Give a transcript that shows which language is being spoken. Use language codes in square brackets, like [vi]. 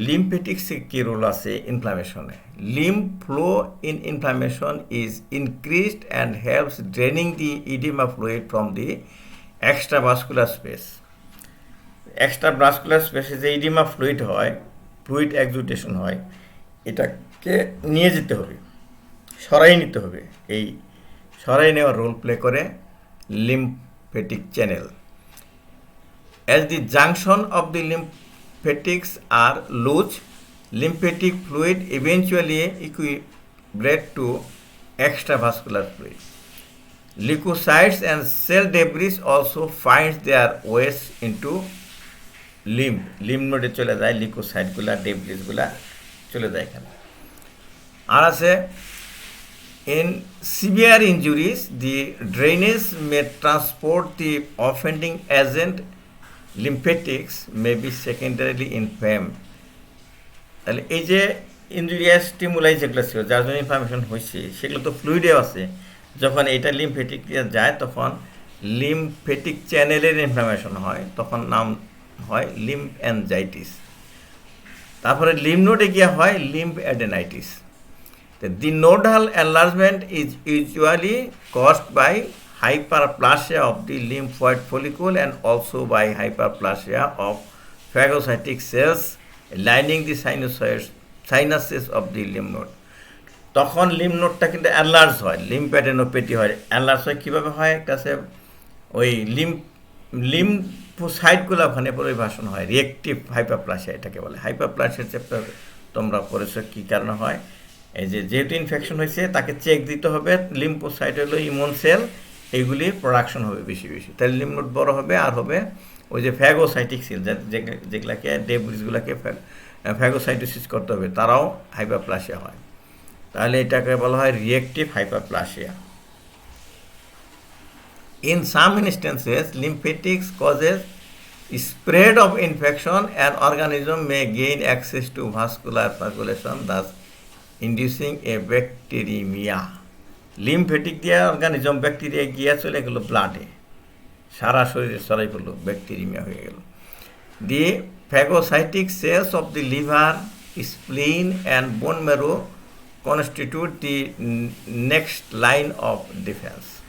[bn] লিম্ফেটিক্সে কী role আছে ইনফ্লামেশনে? [en] Lymph flow in inflammation is increased and helps draining the oedema fluid from the extravascular space. [bn] Extravascular স্পেসে যে edema fluid এক্সুডেশন হয়, এটাকে নিয়ে যেতে হবে, সরাই নিতে হবে। এই সরাই নেওয়ার রোল প্লে করে lymphatic channel. [en] As the junction of the lymphatics are loose, lymphatic fluid eventually equilibrate to extravascular fluid. Leukocytes and cell debris also find their ways into lymph node [bn] চলে যায়, লিউকোসাইটগুলা ডেব্রিসগুলা চলে যায় এখানে। আর আছে [en] in severe injuries, the drainage may transport the offending agent. Lymphatics may be secondarily inflamed. [bn] তাহলে এই যে injurious stimuli যেগুলো ছিল, যার জন্য ইনফ্লামেশন হয়েছে, সেগুলো তো ফ্লুইডে আছে। যখন এটা লিম্ফেটিক দিয়ে যায়, তখন লিম্ফেটিক চ্যানেলের ইনফ্লামেশন হয়, তখন নাম হয় লিম্ফ অ্যানজাইটিস। তারপরে লিম্ফ নোডে গিয়ে হয় lymph অ্যাডেনাইটিস। [en] The nodal enlargement is usually caused by hyperplasia of the lymphoid follicle and also by hyperplasia of phagocytic cells lining the sinuses of the lymph node. [bn] তখন লিম্ফ নোডটা কিন্তু অ্যানলার্জ হয়, লিম্ফ্যাডেনোপ্যাথি হয়। অ্যানলার্জ হয় কীভাবে হয়? একটা আছে ওই লিম্ফোসাইটগুলো ওখানে পরিভাষণ হয়, রিয়েক্টিভ হাইপারপ্লাসিয়া এটাকে বলে। হাইপারপ্লাসিয়ার চ্যাপ্টার তোমরা পড়েছ কী কারণে হয়। এই যেহেতু ইনফেকশন হয়েছে, তাকে চেক দিতে হবে। লিম্ফোসাইট হলো ইমিউন সেল, এইগুলি প্রোডাকশন হবে বেশি বেশি, তাহলে লিম্ফ নোড বড় হবে। আর হবে ওই যে ফ্যাগোসাইটিক সেল, যেগুলাকে ডেব্রিসগুলোকে ফ্যাগোসাইটোসিস করতে হবে, তারাও হাইপারপ্লাসিয়া হয়। তাহলে এটাকে বলা হয় reactive hyperplasia. [en] In some instances lymphatics causes spread of infection and organism may gain access to vascular circulation, thus inducing a bacteremia. [bn] Lymphatic দিয়ে অর্গানিজম ব্যাকটেরিয়া গিয়া চলে গেল ব্লাডে, সারা শরীরে ছড়াই পড়লো, ব্যাকটেরিমিয়া হয়ে গেল। [en] The phagocytic cells of the liver, spleen and bone marrow constitute the next line of defence.